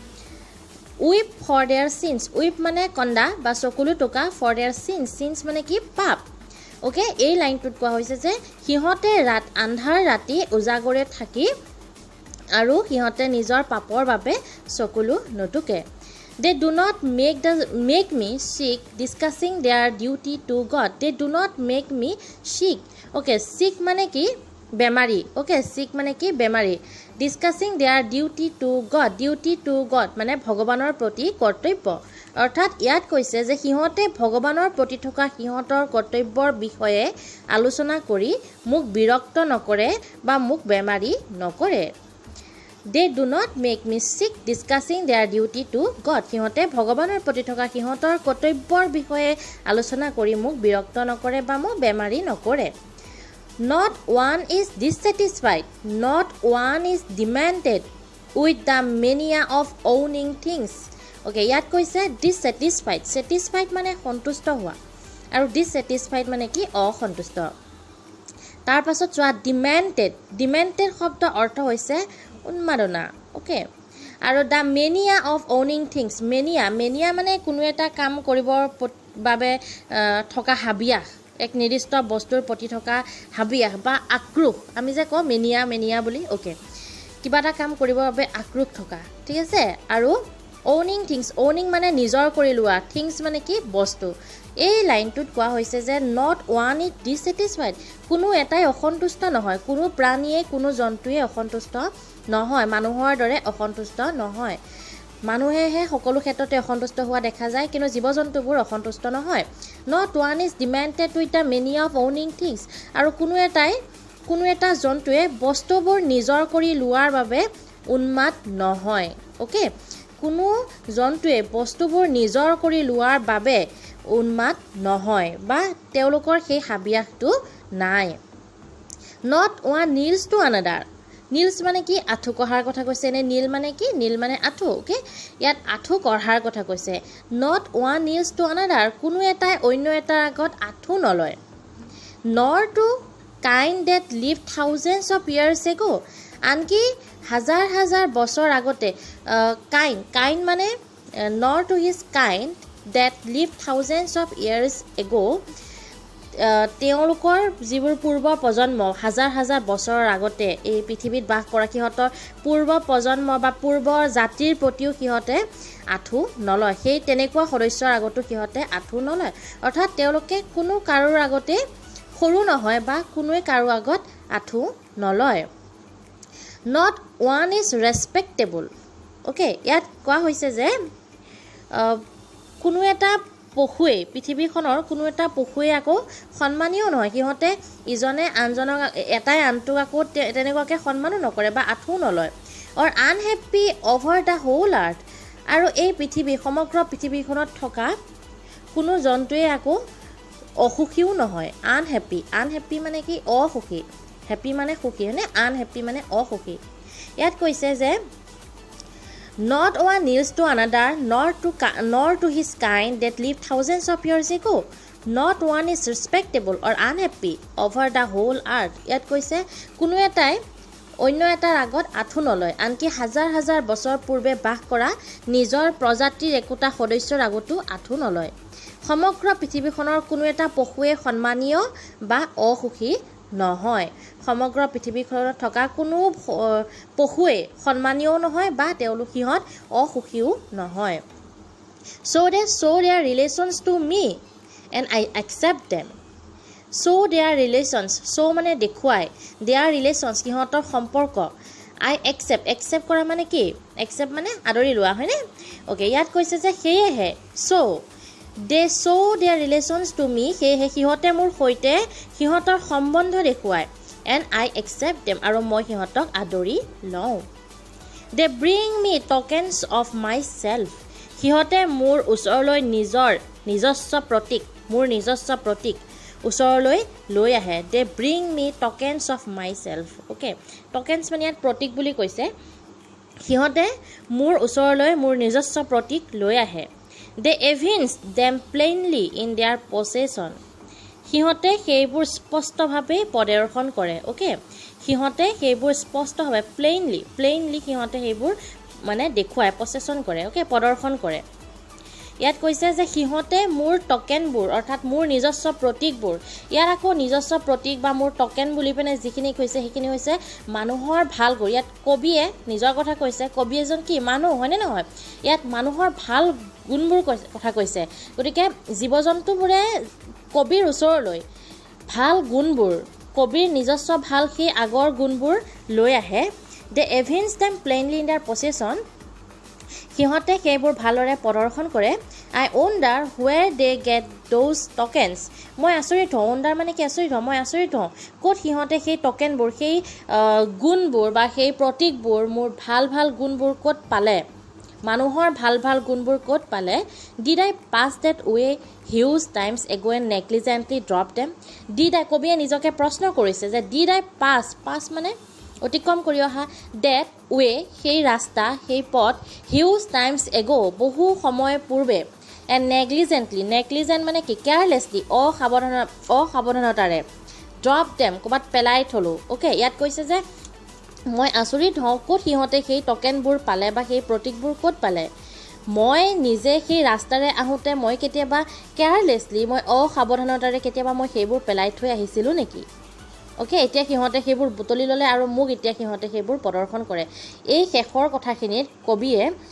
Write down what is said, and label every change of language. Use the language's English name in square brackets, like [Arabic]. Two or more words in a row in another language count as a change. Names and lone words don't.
[English] weep for their sins, উইপ [Assamese] মানে কন্দা বা চকুলো টুকা, [English] for their sins [Assamese] মানে কি? পাপ। অ'কে, এই লাইনটোত কোৱা হৈছে যে সিহঁতে আন্ধাৰ ৰাতি উজাগৰে থাকি আৰু সিহঁতে নিজৰ পাপৰ বাবে চকুলো নুটুকে। [English] they do not make me sick discussing their duty to God. they do not make me sick. Okay, [Assamese] চিক মানে কি? বেমাৰী। অ'কে, চিক মানে কি? বেমাৰী। [English] discussing their duty to God [Assamese] মানে ভগৱানৰ প্ৰতি কৰ্তব্য। অৰ্থাৎ ইয়াত কৈছে যে সিহঁতে ভগৱানৰ প্ৰতি থকা সিহঁতৰ কৰ্তব্যৰ বিষয়ে আলোচনা কৰি মোক বিৰক্ত নকৰে বা মোক বেমাৰী নকৰে। [English] they do not make me sick discussing their duty to God, [Assamese] সিহঁতে ভগৱানৰ প্ৰতি থকা সিহঁতৰ কৰ্তব্যৰ বিষয়ে আলোচনা কৰি মোক বিৰক্ত নকৰে বা মোক বেমাৰী নকৰে। [English] Not one is dissatisfied, not one is demented with the mania of owning things. [Assamese] Okay, ইয়াত কৈছে dissatisfied, satisfied মানে সন্তুষ্ট হোৱা, আৰু dissatisfied মানে কি? অসন্তুষ্ট। তাৰ পাছত চোৱা, ডিমেণ্টেড শব্দ অৰ্থ হৈছে উন্মাদনা। [English] অ'কে, আৰু the mania of owning things, [Assamese] মেনিয়া মানে কোনো এটা কাম কৰিবৰ বাবে থকা হাবিয়াস, এক নিৰ্দিষ্ট বস্তুৰ প্ৰতি থকা হাবিয়াস বা আক্ৰোশ। আমি যে কওঁ মেনিয়া বুলি। অ'কে, কিবা এটা কাম কৰিবৰ বাবে আক্ৰোশ থকা, ঠিক আছে। [English] আৰু owning things, [Assamese] মানে নিজৰ কৰি লোৱা, থিংছ মানে কি? বস্তু। এই লাইনটোত কোৱা হৈছে যে [English] not one is dissatisfied, [Assamese] কোনো এটাই অসন্তুষ্ট নহয়, কোনো প্ৰাণীয়ে, কোনো জন্তুৱে অসন্তুষ্ট নহয়, মানুহৰ দৰে অসন্তুষ্ট নহয়। মানুহেহে সকলো ক্ষেত্ৰতে অসন্তুষ্ট হোৱা দেখা যায় কিন্তু জীৱ-জন্তুবোৰ অসন্তুষ্ট নহয় [English] not one is demanded with the many of owning things [Assamese] আৰু কোনো এটা জন্তুৱে বস্তুবোৰ নিজৰ কৰি লোৱাৰ বাবে উন্মাদ নহয় ওকে কোনো জন্তুৱে বস্তুবোৰ নিজৰ কৰি লোৱাৰ বাবে উন্মাদ নহয় বা তেওঁলোকৰ সেই হাবিয়াসটো নাই [English] not one kneels to another [Assamese] নীলছ মানে কি আঁঠু কঢ়াৰ কথা কৈছে নে নীল মানে কি নীল মানে আঁঠু ওকে ইয়াত আঁঠু কঢ়াৰ কথা কৈছে [English] not one kneels to another [Assamese] কোনো এটাই অন্য এটাৰ আগত আঁঠু নলয় [English] nor to kind that lived thousands of years ago [Assamese] আনকি হাজাৰ হাজাৰ বছৰ আগতে kind মানে [English] nor to his kind that lived thousands of years ago [Assamese] তেওঁলোকৰ যিবোৰ পূৰ্ব প্ৰজন্ম হাজাৰ হাজাৰ বছৰৰ আগতে এই পৃথিৱীত বাস কৰা সিহঁতৰ পূৰ্ব প্ৰজন্ম বা পূৰ্ব জাতিৰ প্ৰতিও সিহঁতে আঁঠু নলয় সেই তেনেকুৱা সদস্যৰ আগতো সিহঁতে আঁঠু নলয় অৰ্থাৎ তেওঁলোকে কোনো কাৰোৰ আগতে সৰু নহয় বা কোনোৱে কাৰো আগত আঁঠু নলয় [English] not one is respectable [Assamese] ওকে ইয়াত কোৱা হৈছে যে কোনো এটা পশুৱে পৃথিৱীখনৰ কোনো এটা পশুৱে আকৌ সন্মানীয় নহয় সিহঁতে ইজনে আনজনক এটাই আনটোক আকৌ তেনেকুৱাকৈ সন্মানো নকৰে বা আঁঠু নলয় [English] or unhappy over the whole earth [Assamese] আৰু এই পৃথিৱী সমগ্ৰ পৃথিৱীখনত থকা কোনো জন্তুৱে আকৌ অসুখীও নহয় আনহেপি মানে কি অসুখী হেপি মানে সুখী হয়নে আনহেপি মানে অসুখী ইয়াত কৈছে যে [English] not one kneels to another nor to his kind that lived thousands of years ago not one is respectable or unhappy over the whole earth [Assamese] ইয়াত কৈছে কোনো এটাই অন্য এটাৰ আগত আঁঠু নলয় আনকি হাজাৰ হাজাৰ বছৰ পূৰ্বে বাস কৰা নিজৰ প্ৰজাতিৰ একোটা সদস্যৰ আগতো আঁঠু নলয় সমগ্ৰ পৃথিৱীখনৰ কোনো এটা পশুৱে সন্মানীয় বা অসুখী নহয় সমগ্ৰ পৃথিৱীখনত থকা কোনো পশুৱে সন্মানীয়ও নহয় বা তেওঁলোক সিহঁত অসুখীও নহয় [English] so they show their relations to me and I accept them show their relations [Assamese] show মানে দেখুৱাই [English] their relations [Assamese] সিহঁতৰ সম্পৰ্ক [English] I accept [Assamese] কৰা মানে কি accept মানে আদৰি লোৱা হয়নে ওকে ইয়াত কৈছে যে সেয়েহে [English] so they show their relations to me [Assamese] সেয়েহে সিহঁতে মোৰ সৈতে সিহঁতৰ সম্বন্ধ দেখুৱায় [English] and I accept them [Assamese] আৰু মই সিহঁতক আদৰি লওঁ [English] they bring me tokens of myself [Assamese] সিহঁতে মোৰ ওচৰলৈ নিজস্ব প্ৰতীক ওচৰলৈ লৈ আহে [English] they bring me tokens of myself okay tokens [Assamese] মানে ইয়াত প্ৰতীক বুলি কৈছে সিহঁতে মোৰ ওচৰলৈ মোৰ নিজস্ব প্ৰতীক লৈ আহে [English] they evince them plainly in their possession [Assamese] সিহঁতে সেইবোৰ স্পষ্টভাৱে প্ৰদৰ্শন কৰে ওকে সিহঁতে সেইবোৰ স্পষ্টভাৱে প্লেইনলি সিহঁতে সেইবোৰ মানে দেখুৱায় পছেছন কৰে ওকে প্ৰদৰ্শন কৰে ইয়াত কৈছে যে সিহঁতে মোৰ টকেনবোৰ অৰ্থাৎ মোৰ নিজস্ব প্ৰতীকবোৰ ইয়াৰ আকৌ নিজস্ব প্ৰতীক বা মোৰ টকেন বুলি পেনে যিখিনি কৈছে সেইখিনি হৈছে মানুহৰ ভাল গুণ ইয়াত কবিয়ে নিজৰ কথা কৈছে কবি এজন কি মানুহ হয়নে নহয় ইয়াত মানুহৰ ভাল গুণবোৰ কথা কৈছে গতিকে জীৱ-জন্তুবোৰে কবিৰ ওচৰলৈ ভাল গুণবোৰ কবিৰ নিজস্ব ভাল সেই আগৰ গুণবোৰ লৈ আহে [English] they evince them plainly in their possession [Assamese] সিহঁতে সেইবোৰ ভালৰে প্ৰদৰ্শন কৰে [English] I wonder where they get those tokens [Assamese] মই আচৰিত হওঁ wonder মানে কি আচৰিত হওঁ মই আচৰিত হওঁ ক'ত সিহঁতে সেই টকেনবোৰ সেই গুণবোৰ বা সেই প্ৰতীকবোৰ মোৰ ভাল গুণবোৰ ক'ত পালে মানুহৰ ভাল গুণবোৰ ক'ত পালে [English] did I pass that way huge times ago and negligently drop them did I [Assamese] কবিয়ে নিজকে প্ৰশ্ন কৰিছে যে [English] did I pass [Assamese] মানে অতিক্ৰম কৰি অহা [English] that way [Assamese] সেই ৰাস্তা সেই পথ [English] huge times ago [Assamese] বহু সময় পূৰ্বে [English] and negligent [Assamese] মানে কি carelessly অসাৱধানতাৰে [English] drop them [Assamese] ক'বাত পেলাই থলো ওকে ইয়াত কৈছে যে মই আচৰিত হওঁ ক'ত সিহঁতে সেই টকেনবোৰ পালে বা সেই প্ৰতীকবোৰ ক'ত পালে মই নিজে সেই ৰাস্তাৰে আহোঁতে মই কেতিয়াবা কেয়াৰলেছলি মই অসাৱধানতাৰে কেতিয়াবা মই সেইবোৰ পেলাই থৈ আহিছিলোঁ নেকি ওকে এতিয়া সিহঁতে সেইবোৰ বুটলি ল'লে আৰু মোক এতিয়া সিহঁতে সেইবোৰ প্ৰদৰ্শন কৰে এই শেষৰ কথাখিনিত কবিয়ে